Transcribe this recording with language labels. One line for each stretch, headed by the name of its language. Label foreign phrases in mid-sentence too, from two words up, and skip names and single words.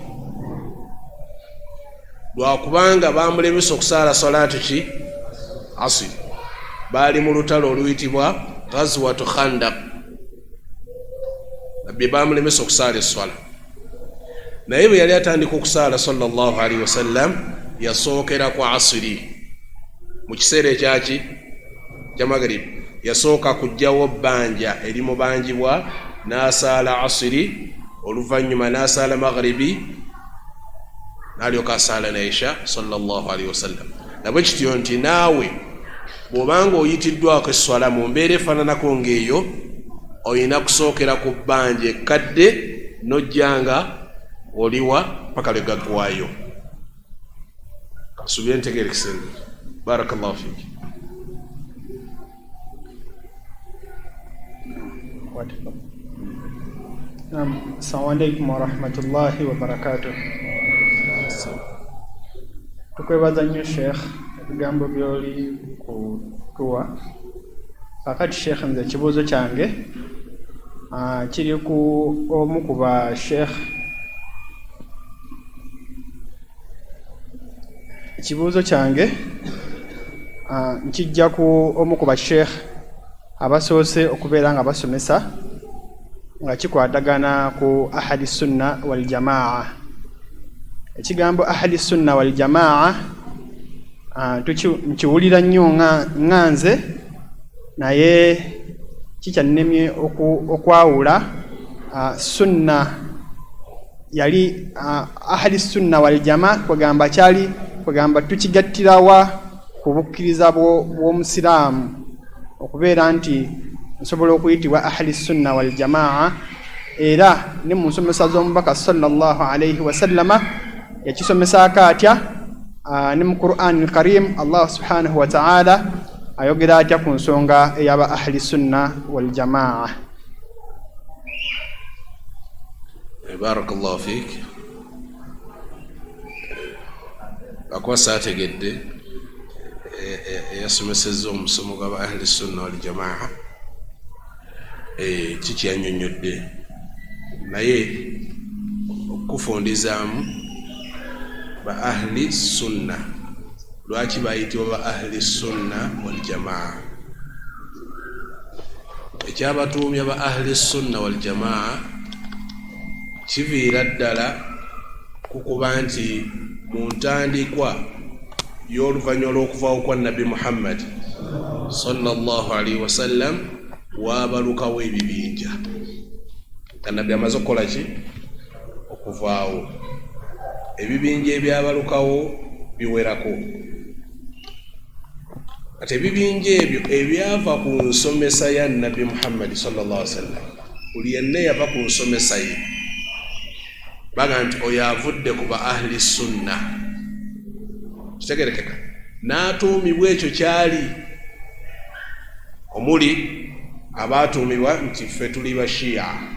Ganda: Lwakubanga bamulemesa okusaala salaatu ki? Asr. Baali mu lutalo oluyitibwa Ghazwatu Khandaq. Nabbi bamulemesa okusaala esswala, naye bwe yali atandika okusaala
Arabic: صلى الله عليه وسلم
Ganda: yasookera ku asiri. Mu kiseera ekyaki kya maghrib yasooka kujjawo bbanja erimubanjibwa, n'asaala asiri, oluvannyuma n'asaala maghribi, n'alyoka asaala na Aisha
Arabic: صلى الله عليه وسلم.
Ganda: Nabwe kityo nti naawe bw'obanga oyitiddwako esswala mu mbeera efaananako ng'eyo, oyina kusookera ku bbanja ekkadde n'ojjanga oliwa paka lwe gaggwayo. Subira ntegeerekese.
Arabic: بارك الله فيك. السلام عليكم ورحمة الله وبركاته.
Ganda: Tukwebaza nnyo Sheikh ebigambo by'oli kutuwa. Kakati Sheikh, nze ekibuuzo kyange kiri ku omu ku ba Sheikh. Ekibuuzo kyange nkijja ku omu ku ba Sheikh abasoose okubeera nga basomesa nga kikwatagana ku
Arabic: أهل السنة والجماعة.
Ganda: Ekigambo
Arabic: أهل السنة والجماعة
Ganda: nkiwulira nnyo nga nze, naye kikyannemye okwawula sunna yali
Arabic: أهل السنة والجماعة
Ganda: kwegamba tukigattirawa ku bukkiriza bw'omusiraamu okubeera nti nsobola okuyitibwa
Arabic: أهل السنة والجماعة.
Ganda: Era ne mu nsomesa z'omubaka
Arabic: صلى الله عليه وسلم
Ganda: yakisomesaako atya, ne mu
Arabic: القرآن الكريم الله سبحانه وتعالى
Ganda: ayogera atya ku nsonga ey'aba
Arabic: أهل السنة والجماعة. بارك الله فيك.
Ganda: Akwasa ategedde eyasomesezza omusomo gw'aba
Arabic: أهل السنة والجماعة
Ganda: kiki yannyonnyodde, naye okufundizaamu ba
Arabic: أهل السنة.
Ganda: Lwaki bayitibwa ba
Arabic: أهل السنة والجماعة?
Ganda: Ekyabatuumya ba
Arabic: أهل السنة والجماعة
Ganda: kiviira ddala kukuba nti mu ntandikwa y'oluvannyuma lw'okuvaawo kwa Nabbi Muhammad
Arabic: صلى الله عليه وسلم
Ganda: waabalukawo ebibinja. Nabbi amaze okukola ki? Okuvaawo. Ebibinja ebyabalukawo biwerako. Ate ebibinja ebyo ebyava ku nsomesa ya Nabbi Muhammad
Arabic: صلى الله عليه وسلم,
Ganda: buli yenna yava ku nsomesa ye baga nti oyo avudde ku ba
Arabic: أهل السنة.
Ganda: Kitegerekeka. N'atuumibwa ekyo kyali, omuli abaatuumibwa nti ffe tuli ba Shia.